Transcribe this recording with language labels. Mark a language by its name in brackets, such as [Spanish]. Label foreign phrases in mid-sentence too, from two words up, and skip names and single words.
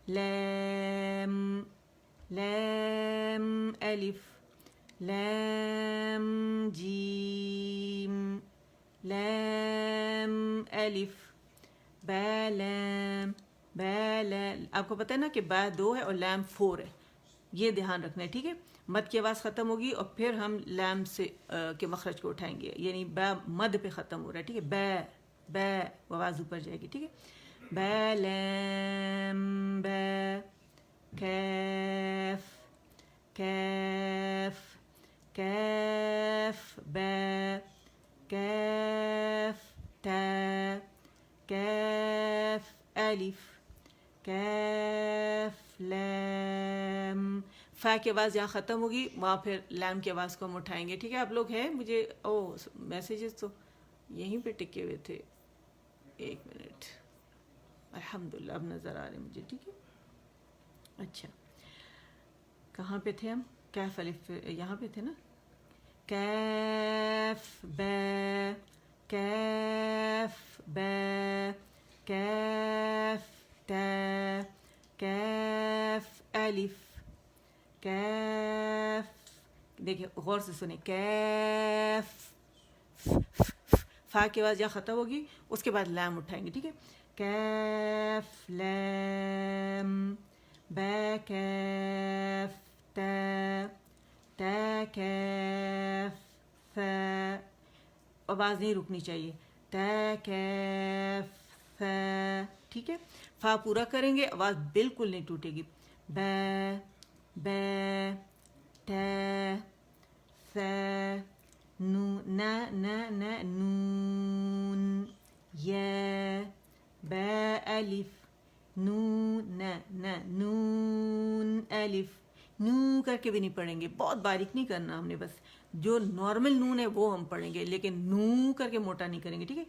[Urdu] لام الف لام جیم لام الف با لام آپ کو پتہ ہے نا کہ با 2 ہے اور لام 4 ہے یہ دھیان رکھنا ہے ٹھیک ہے مد کی آواز ختم ہوگی اور پھر ہم لام سے کے مخرج کو اٹھائیں گے یعنی با مد پہ ختم ہو رہا ہے ٹھیک ہے با آواز اوپر جائے گی ٹھیک ہے با لام با کیف با کیف تا کیف الف کیف لام فا کی آواز یہاں ختم ہوگی وہاں پھر لام کی آواز کو ہم اٹھائیں گے ٹھیک ہے آپ لوگ ہیں مجھے میسیجز تو یہیں پہ ٹکے ہوئے تھے 1 منٹ الحمدللہ اب نظر آ رہے ہیں مجھے ٹھیک ہے اچھا کہاں پہ تھے ہم کیف الف یہاں پہ تھے نا کیف با کیف تا کیف الف کیف دیکھیں غور سے سنیں کیف فا کی آواز یہاں ختم ہوگی اس کے بعد لام اٹھائیں گے ٹھیک ہے کیف لام با کیف تا، تا کیف فا، آواز نہیں رکنی چاہیے، تا کیف فا، ٹھیک ہے. فا پورا کریں گے آواز بالکل نہیں ٹوٹے گی. با با تا فا نون نا نا نا نون یا با الف نون نا نا نون الف. نو کر کے بھی نہیں پڑھیں گے، بہت باریک نہیں کرنا ہم نے، بس جو نارمل نون ہے وہ ہم پڑھیں گے، لیکن نو کر کے موٹا نہیں کریں گے، ٹھیک ہے.